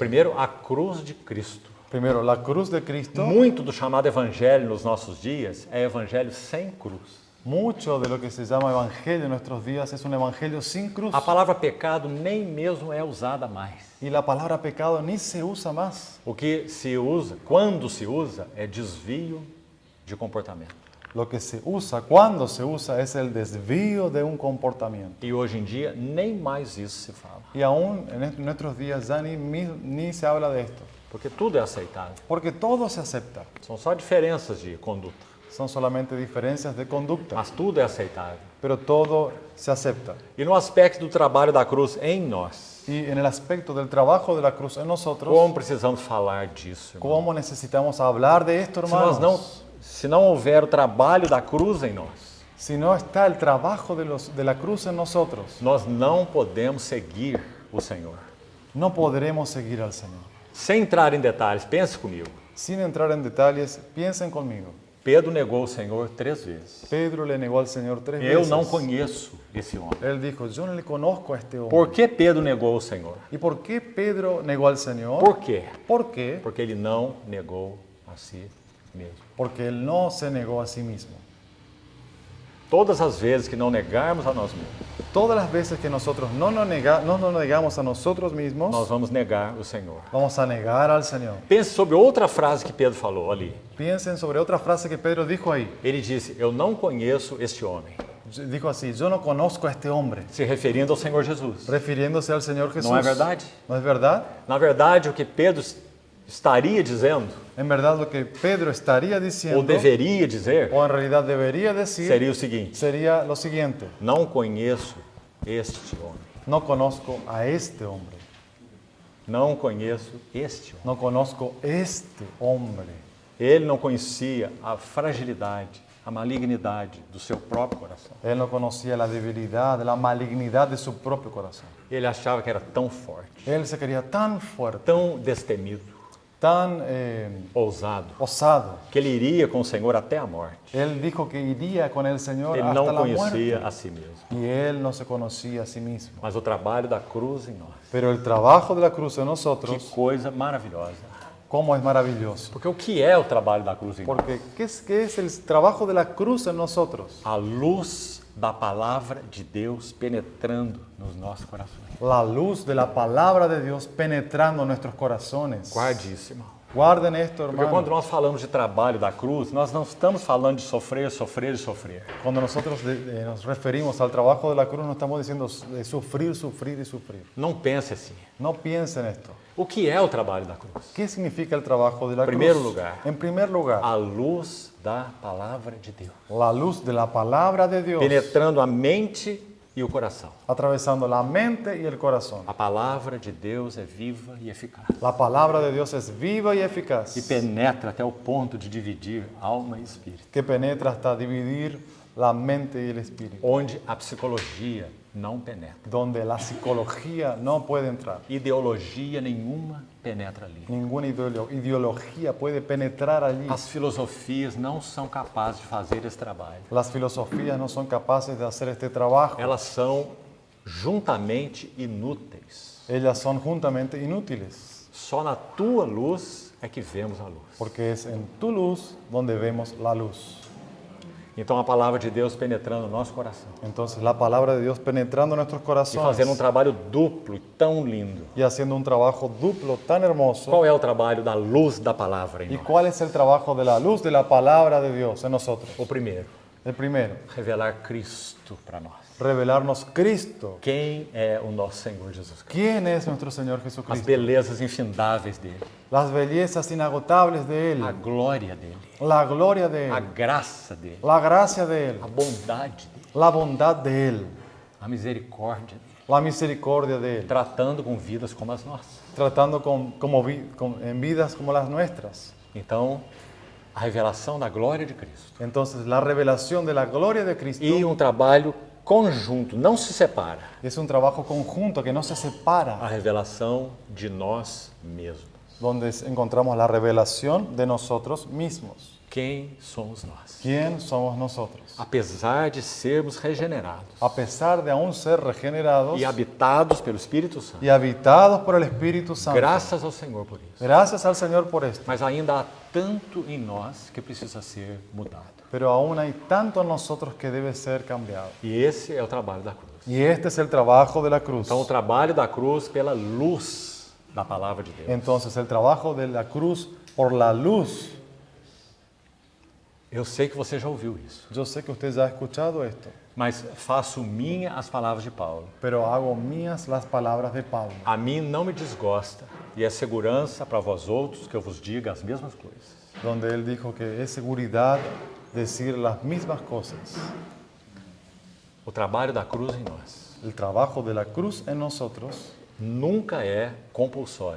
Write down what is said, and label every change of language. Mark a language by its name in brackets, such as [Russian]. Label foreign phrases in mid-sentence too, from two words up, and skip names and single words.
[Portuguese] Primeiro, a cruz de Cristo. [Spanish] Primero, la cruz de Cristo. [Portuguese] Muito do chamado evangelho nos nossos dias é evangelho sem cruz. [Spanish] Mucho de lo que se llama evangelio en nuestros días es un evangelio sin cruz. [Portuguese] A palavra pecado nem mesmo é usada mais. [Spanish] Y la palabra pecado ni se usa más. [Portuguese] O que se usa, quando se usa, é desvio de comportamento. [Spanish] Lo que se usa, cuando se usa, es el desvío de un comportamiento. [Portuguese] E hoje em dia nem mais isso se fala, [Spanish] Y aún en nuestros días ya ni se habla de esto. [Portuguese] porque tudo é aceitável. [Spanish] Porque todo se acepta. [Portuguese] São só diferenças de conduta, [Spanish] Son solamente diferencias de conducta. [Portuguese] mas tudo é aceitável. [Spanish] Pero todo se acepta. [Portuguese] E no aspecto do trabalho da cruz em nós, [Spanish] Y en el aspecto del trabajo de la cruz en nosotros, [Portuguese] como precisamos falar disso, irmão? [Spanish] ¿cómo necesitamos hablar de esto, hermanos? [Portuguese] Se não houver o trabalho da cruz em nós, [Spanish] Si no está el trabajo de la cruz en nosotros, [Portuguese] nós não podemos seguir o Senhor. [Spanish] no podremos seguir al Señor. [Portuguese] Sem entrar em detalhes, pense comigo. [Spanish] Sin entrar en detalles, piensen conmigo. [Portuguese] Pedro negou o Senhor 3 vezes. [Spanish] Pedro le negó al Señor 3 [Portuguese] Eu [Spanish] veces. [Portuguese] não conheço esse homem. [Spanish] Él dijo, yo no le conozco a este hombre. [Portuguese] Por que Pedro negou o Senhor? [Spanish] ¿Y por qué Pedro negó al Señor? [Portuguese] Por quê? [Spanish] ¿Por qué? [Portuguese] Porque ele não negou a si mesmo. [Spanish] Porque él no se negó a sí mismo. [Portuguese] Todas as vezes que não negarmos a nós mesmos, [Spanish] Todas las veces que nosotros no nos negamos a nosotros mismos, [Portuguese] nós vamos negar o Senhor. [Spanish] vamos a negar al Señor. [Portuguese] Pense sobre outra frase que Pedro falou ali. [Spanish] Piensen sobre otra frase que Pedro dijo ahí. [Portuguese] Ele disse: Eu não conheço este homem, [Spanish] Dijo así, yo no conozco a este hombre, [Portuguese] se referindo ao Senhor Jesus. [Spanish] refiriéndose al Señor Jesús. [Portuguese] Não é verdade? [Spanish] ¿No es verdad? [Portuguese] Na verdade, o que Pedro estaria dizendo, [Spanish] En verdad lo que Pedro estaría diciendo, [Portuguese] ou deveria dizer, [Spanish] o en realidad debería decir, [Portuguese] seria o seguinte: [Spanish] sería lo siguiente. [Portuguese] Não conheço este homem. [Spanish] No conozco a este hombre. [Portuguese] Não conheço este homem. [Spanish] No conozco este hombre. [Portuguese] Ele não conhecia a fragilidade, a malignidade do seu próprio coração. [Spanish] Él no conocía la debilidad, la malignidad de su propio corazón. [Portuguese] Ele achava que era tão forte, [Spanish] Él se quería tan fuerte, [Portuguese] tão destemido, [Spanish] tan [Portuguese] ousado, [Spanish] osado. [Portuguese] que ele iria com o Senhor até a morte. [Spanish] Él dijo que iría con el Señor [Portuguese] Ele [Spanish] hasta [Portuguese] não [Spanish] la [Portuguese] conhecia [Spanish] muerte. [Portuguese] a si mesmo. [Spanish] Y él no se conocía a sí mismo. [Portuguese] Mas o trabalho da cruz em nós, [Spanish] Pero el trabajo de la cruz en [Portuguese] que [Spanish] nosotros, [Portuguese] coisa maravilhosa. [Spanish] cómo es maravilloso. [Portuguese] Porque o que é o trabalho da cruz em nós? [Spanish] Porque ¿qué es el trabajo de la cruz en nosotros? [Portuguese] A luz da palavra de Deus penetrando nos nossos corações. [Spanish] La luz de la palabra de Dios penetrando nuestros corazones. [Portuguese] Guarde isso, irmão. [Spanish] Guarden esto, [Portuguese] Porque quando [Spanish] hermano. [Portuguese] nós falamos de trabalho da cruz, nós não estamos falando de sofrer, sofrer e sofrer. [Spanish] Cuando nosotros nos referimos al trabajo de la cruz, no estamos diciendo de sufrir, sufrir y sufrir. [Portuguese] Não pense assim. [Spanish] No piensen esto. [Portuguese] O que é o trabalho da cruz? [Spanish] ¿Qué significa el trabajo de la [Portuguese] Primeiro [Spanish] cruz? [Portuguese] lugar. [Spanish] En primer lugar, [Portuguese] A luz da palavra de Deus, [Spanish] la luz de la palabra de Dios [Portuguese] penetrando a mente e o coração. [Spanish] atravesando la mente y el corazón. [Portuguese] A palavra de Deus é viva e eficaz. [Spanish] La palabra de Dios es viva y eficaz, [Portuguese] E penetra até o ponto de dividir alma e espírito. [Spanish] que penetra hasta dividir la mente y el espíritu, [Portuguese] Onde a psicologia não penetra. [Spanish] donde la psicología no puede entrar. [Portuguese] Ideologia nenhuma penetra ali. [Spanish] Ninguna ideología puede penetrar allí. [Portuguese] As filosofias não são capazes de fazer esse trabalho. [Spanish] Las filosofías no son capaces de hacer este trabajo. [Portuguese] Elas são juntamente inúteis. [Spanish] Ellas son juntamente inútiles, [Portuguese] Só na tua luz é que vemos a luz. [Spanish] porque es en tu luz donde vemos la luz. [Portuguese] Então a palavra de Deus penetrando no nosso coração [Spanish] Entonces la palabra de Dios penetrando nuestros [Portuguese] e [Spanish] corazones [Portuguese] fazendo trabalho duplo e tão lindo. [Spanish] y haciendo un trabajo duplo tan hermoso. [Portuguese] Qual é o trabalho da luz da palavra em [Spanish] ¿Y [Portuguese] nós? [Spanish] cuál es el trabajo de la luz de la palabra de Dios en nosotros? [Portuguese] O primeiro, [Spanish] El primero, [Portuguese] revelar Cristo para nós. [Spanish] revelarnos Cristo. [Portuguese] Quem é o nosso Senhor Jesus Cristo? [Spanish] ¿Quién es nuestro Señor [Portuguese] As [Spanish] Jesucristo? [Portuguese] belezas infindáveis dele, [Spanish] Las bellezas inagotables de Él, [Portuguese] a glória dele, [Spanish] la gloria de [Portuguese] a [Spanish] Él, [Portuguese] graça dele, [Spanish] la gracia de Él, [Portuguese] a bondade dele, [Spanish] la bondad de Él, [Portuguese] a misericórdia dele, [Spanish] la misericordia de Él, [Portuguese] tratando com vidas como as nossas. [Spanish] tratando en vidas como las nuestras. [Portuguese] Então, a revelação da glória de Cristo [Spanish] Entonces, la revelación de la gloria de Cristo [Portuguese] e um trabalho conjunto, não se separa, [Spanish] es un trabajo conjunto que no se [Portuguese] a [Spanish] separa, [Portuguese] revelação de nós mesmos. [Spanish] donde encontramos la revelación de nosotros mismos. [Portuguese] Quem somos nós? [Spanish] ¿Quién somos nosotros? [Portuguese] Apesar de sermos regenerados [Spanish] A pesar de aún ser regenerados [Portuguese] e habitados pelo Espírito Santo, [Spanish] y habitados por el Espíritu Santo. [Portuguese] graças ao Senhor por isso. [Spanish] Gracias al Señor por esto. [Portuguese] Mas ainda há tanto em nós que precisa ser mudado. [Spanish] Pero aún hay tanto en nosotros que debe ser cambiado. [Portuguese] E esse é o trabalho da cruz. [Spanish] Y este es el trabajo de la cruz. [Portuguese] Então, o trabalho da cruz pela luz da palavra de Deus. [Spanish] Entonces, el trabajo de la cruz por la luz. [Portuguese] Eu sei que você já ouviu isso, [Spanish] Yo sé que usted ya ha escuchado esto, [Portuguese] mas faço minha as palavras de Paulo. [Spanish] pero hago mías las palabras de Pablo. [Portuguese] A mim não me desgosta e é segurança para vós outros que eu vos diga as mesmas coisas. [Spanish] Donde él dijo que es seguridad decir las mismas cosas. [Portuguese] O trabalho da cruz em nós [Spanish] El trabajo de la cruz en nosotros [Portuguese] nunca é compulsório,